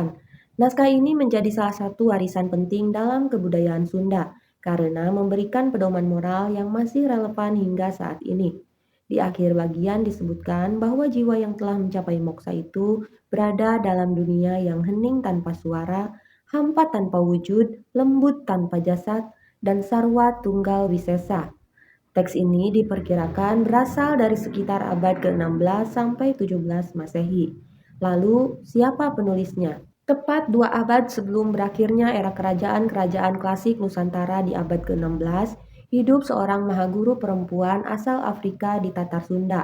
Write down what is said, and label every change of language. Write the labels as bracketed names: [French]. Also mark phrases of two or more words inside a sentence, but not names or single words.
[Indonesian] Naskah ini menjadi salah satu warisan penting dalam kebudayaan Sunda karena memberikan pedoman moral yang masih relevan hingga saat ini. Di akhir bagian disebutkan bahwa jiwa yang telah mencapai moksa itu berada dalam dunia yang hening tanpa suara, hampa tanpa wujud, lembut tanpa jasad, dan sarwa tunggal wisesa. Teks ini diperkirakan berasal dari sekitar abad ke-16 sampai 17 Masehi. Lalu, siapa penulisnya? Tepat 2 abad sebelum berakhirnya era kerajaan-kerajaan klasik Nusantara di abad ke-16, hidup seorang mahaguru perempuan asal Afrika di Tatar Sunda.